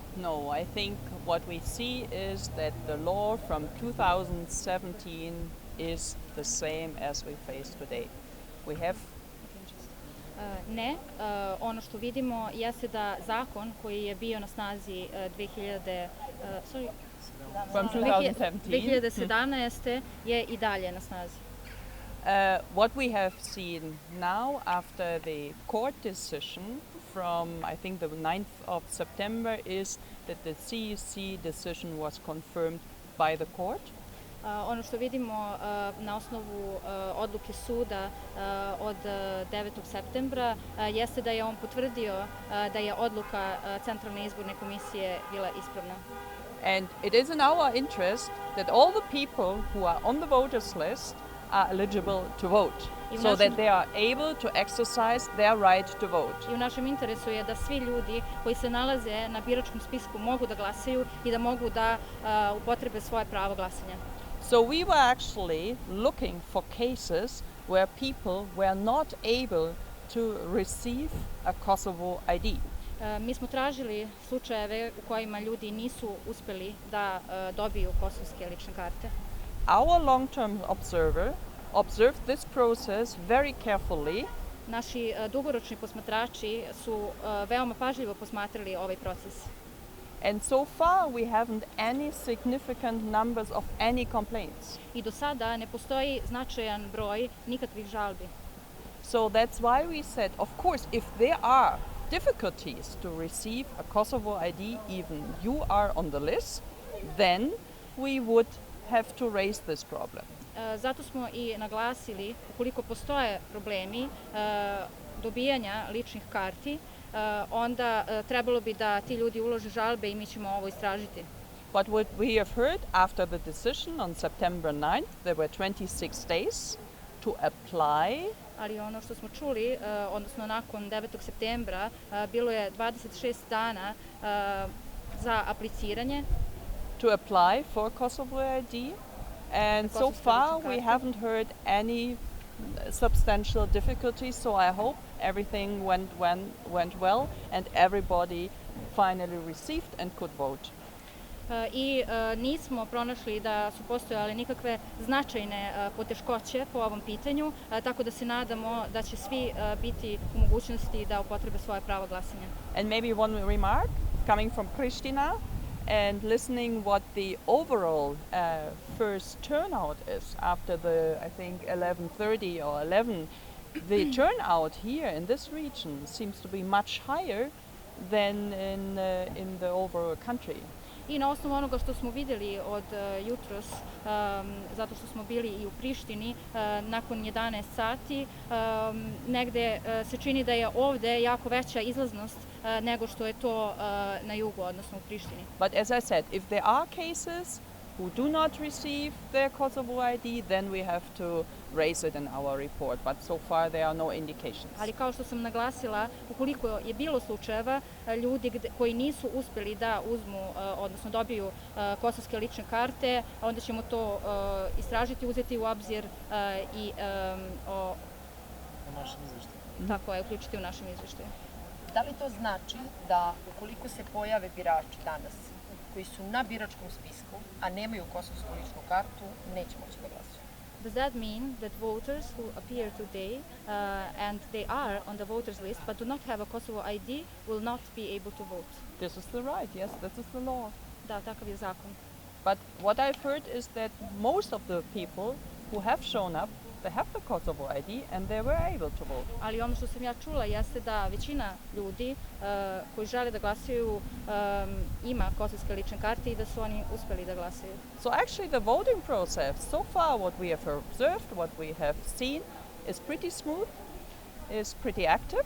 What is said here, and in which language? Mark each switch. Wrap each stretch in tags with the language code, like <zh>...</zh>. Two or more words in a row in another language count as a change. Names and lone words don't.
<en>No, I think what we see is that the law from 2017 is the same as we face today. We have</en> <sr>Ne, ono što vidimo jeste da zakon koji je bio na snazi 2017. Je i dalje na snazi.</sr> <en>What we have seen now after the court decision from, I think, the 9th of September is that the CEC decision was confirmed by the court.</en> <sr>Ono što vidimo na osnovu odluke suda od 9. septembra jeste da je on potvrdio da je odluka Centralne izborne komisije bila ispravna.</sr> <en>And it is in our interest that all the people who are on the voters list are eligible to vote, so that they are able to exercise their right to vote.</en> <sr>I u našem interesu je da svi ljudi koji se nalaze na biračkom spisku mogu da glasaju i da mogu da upotrebe svoje pravo glasanja.</sr> <en>So we were actually looking for cases where people were not able to receive a Kosovo ID.</en> <sr>Mi smo tražili slučajeve u kojima ljudi nisu uspeli da dobiju kosovske lične karte.</sr> <en>Our long-term observer observed this process very carefully.</en> <sr>Naši dugoročni posmatrači su veoma pažljivo posmatrali ovaj proces.</sr> <en>And so far we haven't any significant numbers of any complaints.</en> <sr>I do sada ne postoji značajan broj nikakvih žalbi.</sr> <en>So that's why we said, of course, if there are difficulties to receive a Kosovo ID, even you are on the list, then we would have to raise this problem.</en> <sr>Zato smo i naglasili, ukoliko postoje problemi dobijanja ličnih karti, onda trebalo bi da ti ljudi ulože žalbe i mi ćemo ovo istražiti.</sr> <en>But what we have heard after the decision on September 9th, there were 26 days to apply.</en> <sr>Ali ono što smo čuli, odnosno nakon 9. septembra, bilo je 26 dana za apliciranje.</sr> <en>To apply for Kosovo ID. And so far we haven't heard any substantial difficulties, so I hope everything went well and everybody finally received and could vote.</en> <sr>I nismo pronašli da su postojale nikakve značajne poteškoće po ovom pitanju, tako da se nadamo da će svi biti u mogućnosti da upotrebe svoje pravo glasanja.</sr> <en>And maybe one remark coming from Pristina and listening what the overall first turnout is after the, I think, 11:30 or 11, the turnout here in this region seems to be much higher than in the overall country.</en> <sr>I na osnovu onoga što smo vidjeli od jutros, zato što smo bili i u Prištini, nakon 11 sati, negde se čini da je ovde jako veća izlaznost nego što je to na jugu, odnosno u Prištini.</sr> <en>But as I said, if there are cases who do not receive their Kosovo ID, then we have to raise it in our report. But so far there are no indications.</en> <sr>Ali kao što sam naglasila, ukoliko je bilo slučajeva ljudi koji nisu uspeli da uzmu, odnosno dobiju kosovske lične karte, onda ćemo to istražiti, uzeti u obzir i u našem izveštaju. Tako je, uključiti u našem izveštaju. Da li to znači da ukoliko se pojave birači danas koji su na biračkom spisku, a nemaju kosovsku ličnu kartu, neće moći da glasuju?</sr> <en>Does that mean that voters who appear today and they are on the voters list but do not have a Kosovo ID will not be able to vote? This is the right, yes, this is the law.</en> <sr>Da, takav je zakon.</sr> <en>But what I've heard is that most of the people who have shown up, they have the Kosovo ID and they were able to vote.</en> <sr>Ali ono što sam ja čula jeste da većina ljudi koji žele da glasaju ima kosovske lične karte i da su oni uspeli da glasaju.</sr> <en>So actually the voting process, so far what we have observed, what we have seen, is pretty smooth, is pretty active.</en>